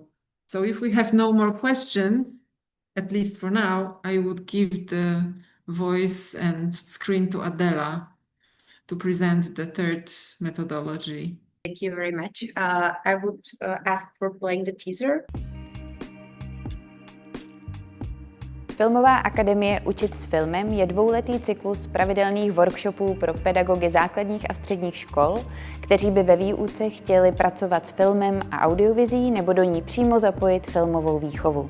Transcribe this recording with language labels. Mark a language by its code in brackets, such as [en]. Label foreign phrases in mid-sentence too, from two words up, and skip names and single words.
[en] So if we have no more questions, at least for now, I would give the voice and screen to Adela to present the third methodology. Thank you very much. I would ask for playing the teaser. [cs] Filmová akademie Učit s filmem je dvouletý cyklus pravidelných workshopů pro pedagogy základních a středních škol, kteří by ve výuce chtěli pracovat s filmem a audiovizí nebo do ní přímo zapojit filmovou výchovu.